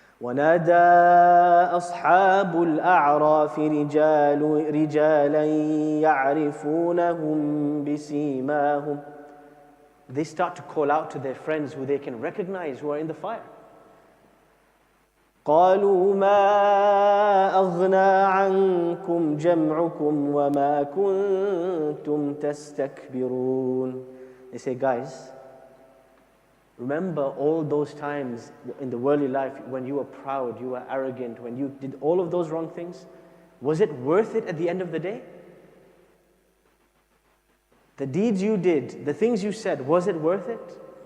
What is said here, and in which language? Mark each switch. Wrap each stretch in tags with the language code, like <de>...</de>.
<ar>وَنَادَى أَصْحَابُ الْأَعْرَافِ رِجَالًا يَعْرِفُونَهُمْ بِسِيمَاهُمْ.</ar> <en>They start to call out to their friends who they can recognize who are in the fire.</en> <ar>قالوا ما أغنى عنكم جمعكم وما كنتم تستكبرون.</ar> <en>They say, guys, remember all those times in the worldly life when you were proud, you were arrogant, when you did all of those wrong things? Was it worth it at the end of the day? The deeds you did, the things you said, was it worth it?</en>